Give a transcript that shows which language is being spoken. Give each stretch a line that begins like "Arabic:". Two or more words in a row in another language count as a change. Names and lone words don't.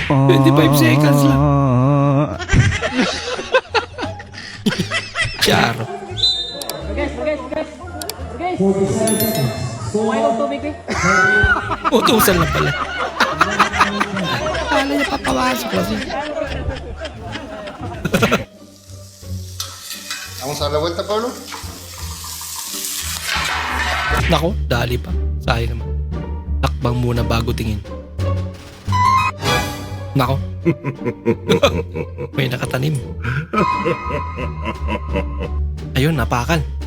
Filipino: 25 seconds lang. Charo. Utusan lang pala. Kala niya papawasok kasi.
Spanish: Vamos a la vuelta, Pablo.
Filipino: Nako, dali pa. Sayang naman. Takbang muna bago tingin. Nako. May nakatanim. Ayun, napakan.